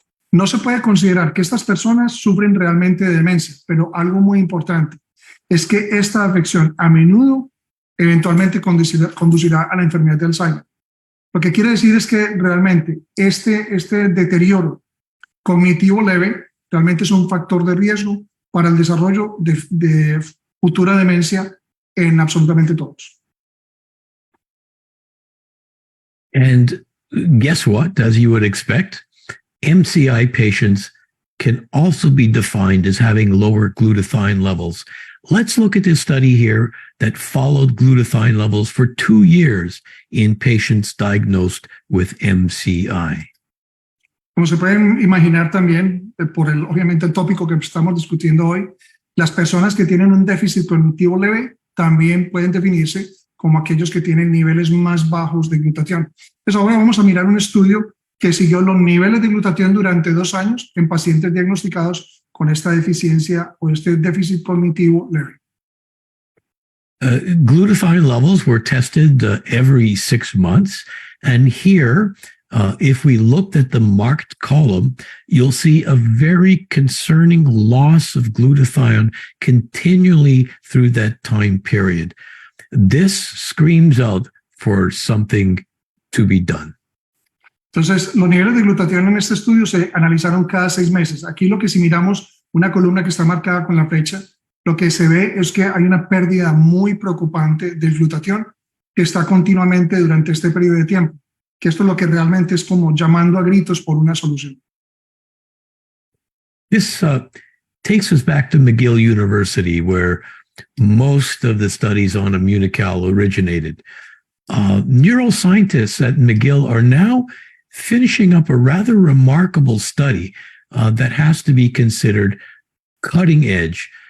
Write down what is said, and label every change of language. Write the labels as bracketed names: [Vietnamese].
[Spanish] No se puede considerar que estas personas sufren realmente de demencia, pero algo muy importante es que esta afección a menudo eventualmente conducirá a la enfermedad de Alzheimer. Lo que quiere decir es que realmente este deterioro cognitivo leve realmente es un factor de riesgo para el desarrollo de futura demencia en absolutamente todos. [English] And guess what, as you would expect, MCI patients can also be defined as having lower glutathione levels. Let's look at this study here that followed glutathione levels for 2 years in patients diagnosed with MCI. [Spanish] Como se pueden imaginar también, obviamente el tópico que estamos discutiendo hoy, las personas que tienen un déficit cognitivo leve también pueden definirse como aquellos que tienen niveles más bajos de glutatión. Entonces ahora vamos a mirar un estudio que siguió los niveles de glutatión durante 2 años en pacientes diagnosticados con esta deficiencia o este déficit cognitivo leve. [English] Glutathione levels were tested every 6 months. And here, if we looked at the marked column, you'll see a very concerning loss of glutathione continually through that time period. This screams out for something to be done. [Spanish] Entonces, los niveles de glutatión en este estudio se analizaron cada 6 meses. Aquí lo que si miramos una columna que está marcada con la flecha, lo que se ve es que hay una pérdida muy preocupante del glutatión que está continuamente durante este periodo de tiempo, que esto es lo que realmente es como llamando a gritos por una solución. [English] This takes us back to McGill University, where most of the studies on IMMUNOCAL originated. Neuroscientists at McGill are now finishing up a rather remarkable study that has to be considered cutting edge.